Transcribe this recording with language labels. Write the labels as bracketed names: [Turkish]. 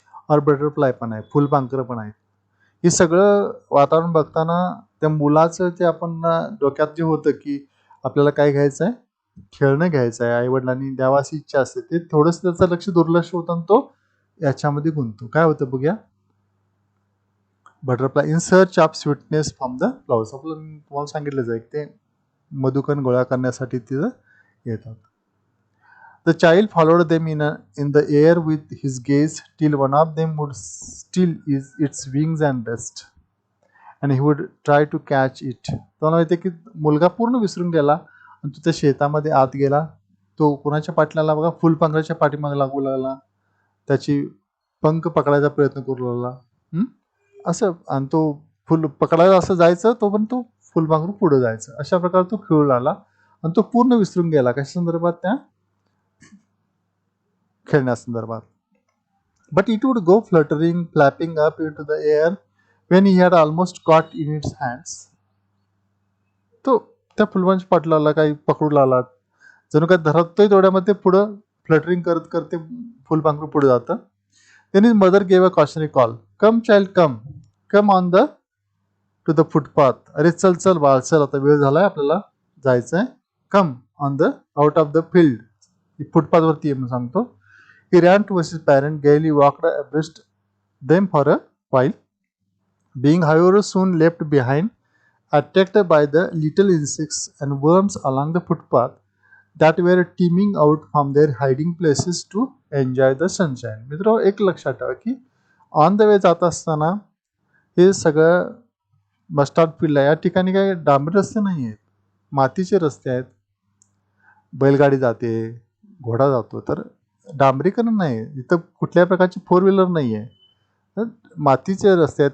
[Marathi] और बटरफ्लाय पण आहे, फुलपाखरं पण आहेत. हे सगळं वातावरण बघताना त्या मुलाचं ते आपण डोक्यात जे होतं की आपल्याला काय घ्यायचं आहे, खेळणं घ्यायचं आहे, आईवडिलांनी द्यावा अशी इच्छा असते, ते थोडंसं त्याचं लक्ष दुर्लक्ष होतं आणि तो याच्यामध्ये गुंततो. काय होतं बघूया. [English] Butterfly in search of sweetness from the flowers. [Marathi] आपलं तुम्हाला सांगितलं जाईल ते मधुकण गोळा करण्यासाठी तिथं येतात. [English] The child followed them in the air with his gaze till one of them would steal its wings and rest, and he would try to catch it. [Marathi] तुम्हाला माहिती आहे की मुलगा पूर्ण विसरून गेला आणि तो त्या शेतामध्ये आत गेला. तो कुणाच्या पाठलाला बघा, फुलपाखराच्या पाठीमागे लागू लागला, त्याची पंख पकडायचा प्रयत्न करू लागला. असं, आणि तो फुल पकडायला असं जायचं, तोपर्यंत तो फुलपाखरू पुढे जायचं. अशा प्रकारे तो खेळू लागला आणि तो पूर्ण विसरून गेला कशा संदर्भात, त्या खेळण्यासंदर्भात. [English] But it would go fluttering flapping up into the air when he had almost caught in its hands. [Marathi] तो त्या फुलपाखराच्या पाठलाला काही पकडू लागला, जणू काय धरतोय तेवढ्यामध्ये पुढं फ्लटरिंग करत करते फुलपाखरू पुढे जातं. [English] Then his mother gave a cautionary call, come child come, come on the to the footpath. [Marathi] अरे चल चल बाळ चल, आता वेळ झालाय, आपल्याला जायचं आहे. [English] come on the out of the field, [Marathi] फुटपाथवरती म्हणून सांगतो. [English] He ran towards his parent, gaily walked abreast them for a while, being however soon left behind, attacked by the little insects and worms along the footpath that were teeming out from their hiding places to enjoy the sunshine. [Marathi] मित्र, एक लक्षात ठेवा की [English] on the way [Marathi] जात असताना हे सगळं mustard field आहे. या ठिकाणी काही डांबरी रस्ते नाही आहेत, मातीचे रस्ते आहेत. बैलगाडी जाते, घोडा जातो, तर डांबरीकरण नाही, इथं कुठल्याही प्रकारची 4 व्हीलर नाही आहे, तर मातीचे रस्ते आहेत.